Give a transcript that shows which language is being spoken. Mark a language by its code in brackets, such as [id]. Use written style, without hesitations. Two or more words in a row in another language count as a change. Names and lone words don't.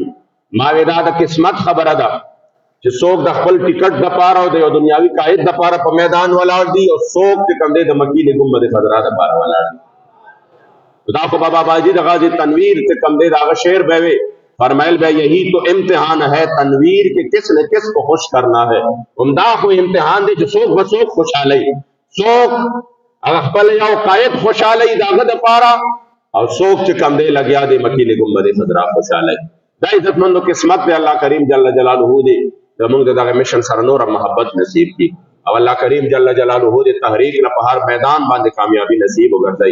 [ps] ما وی دا د قسمت خبره ده چې څوک د خپل ټیکټ دپاره او د یو دنیاوي قاید دپاره په میدان ولاړ دي او څوک چې کوم دی د مکې د ګنبد خضرا دپاره ولاړ دي. دا خو بابا باجی د غازی تنویر چې کوم دی د هغه شعر به وی فرمایل به [ur] یہی تو امتحان ہے تنویر کے کس نے کس کو خوش کرنا ہے. [ps] عمدہ خو امتحان دی چې څوک به څوک خوشحالی، څوک هغه خپل یو قاید خوشحالی د هغه دپاره او څوک چې کوم دی لګیا دی مکې د ګنبد خضرا خوشحالی. دا عزتمندو قسمت دی الله کریم جل جلاله دی زموږ د دغه مشن سره نور محبت نصیب کړي او الله کریم جل جلاله دی تحریک نه په هر میدان باندې کامیابی نصیب وګرځي.